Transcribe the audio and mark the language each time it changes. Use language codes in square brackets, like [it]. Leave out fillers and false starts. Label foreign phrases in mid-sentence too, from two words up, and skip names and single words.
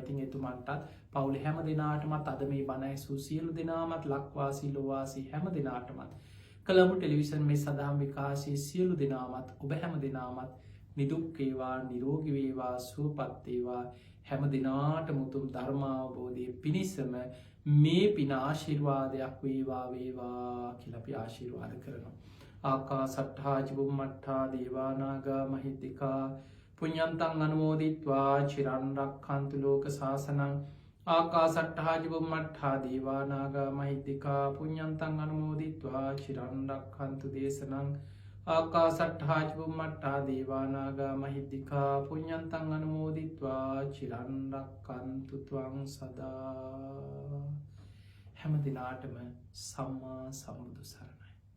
[si] ඉතින් එතුමන්ටත් පවුලේ හැම දිනාටමත් අද මේ බණ ඇසූ සියලු දෙනාමත් ලක්වාසී ලෝවාසී හැම දිනාටමත් කළඹු ටෙලිවිෂන් මේ සදහම් විකාශී සියලු දෙනාමත් ඔබ හැම දිනාමත් නිදුක් වේවා නිරෝගී වේවා සුවපත් වේවා හැම දිනාට මුතුම් ධර්මාවබෝධය පිණිසම මේ පින ආශිර්වාදයක් වේවා වේවා කියලා අපි ආශිර්වාද කරනවා. [pi] ආකා සට්හා චුම්මට්ඨා දේවානාගා මහිද්దికා පුඤ්ඤන්තං අනුමෝදිත්වා චිරන් රක්ඛන්තු ලෝක සාසනං. ආකා සට්හා චුම්මට්ඨා දේවානාගා මහිද්దికා පුඤ්ඤන්තං අනුමෝදිත්වා චිරන් රක්ඛන්තු දේශනං. ආකා සට්හා චුම්මට්ඨා දේවානාගා මහිද්దికා පුඤ්ඤන්තං අනුමෝදිත්වා චිරන් රක්ඛන්තු ත්වං සදා. [si] හැම දිනාටම සම්මා සම්බුදු සරණයි.